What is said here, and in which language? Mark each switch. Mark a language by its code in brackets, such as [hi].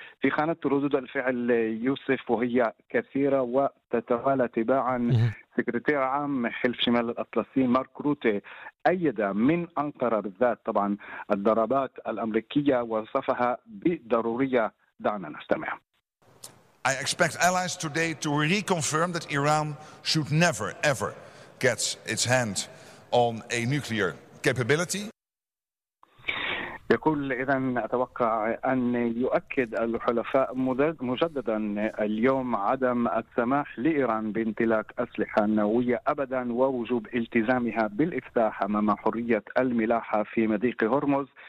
[ar] في خانة ردود الفعل يوسف، وهي كثيرة وتتوالى تباعا، سكرتير عام حلف شمال الأطلسي مارك روتي أيد من أنقرة بالذات طبعا الضربات الأمريكية وصفها بضرورية. دعنا نستمع. [en] I expect allies today to reconfirm that Iran should never ever get its hand on a nuclear capability. [ar] يقول إذن أتوقع أن يؤكد الحلفاء مجددا اليوم عدم السماح لإيران بامتلاك أسلحة نووية أبدا، ووجوب التزامها بالإفتاح أمام حرية الملاحة في مضيق هرمز.